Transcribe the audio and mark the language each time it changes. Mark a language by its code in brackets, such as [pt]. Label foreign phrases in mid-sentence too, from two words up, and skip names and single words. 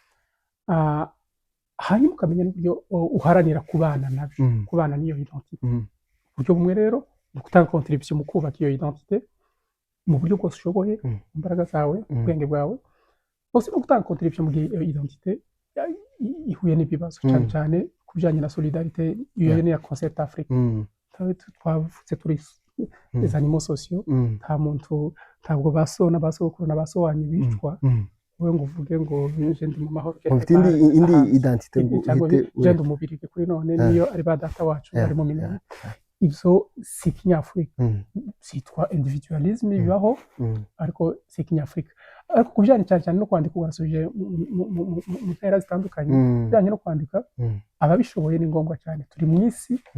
[rw] hanyuma ukamenya n'uburyo uharanira kubana nabyo kubana n'iyo identité uburyo bumwe rero ni gutanga contribution mu kubaka iyo identité mu buryo bwose ushoboye imbaraga zawe ubwenge bwawe bose no gutanga contribution mu gihe iyo identité ihuye n'ibibazo cyane cyane ku bijyanye na solidarité iyo ni ya concept Afrique twavutse turi [fr] les animaux sociaux [rw] nta muntu ntabwo basona basokuru na basowanyu bicwa wowe ngo uvuge ngo je ndi mu mahoro ufite indi identité ngo je ndi umubirige kuri none niyo ari ba data wacu bari mu minani ibyo si kinyafurika cyitwa individualisme bibaho ariko si kinyafurika ariko kubijyanye cyane no kwandika ugarasubije mu ntera zitandukanye bijyanye no kwandika ababishoboye ni ngombwa cyane turi mu isi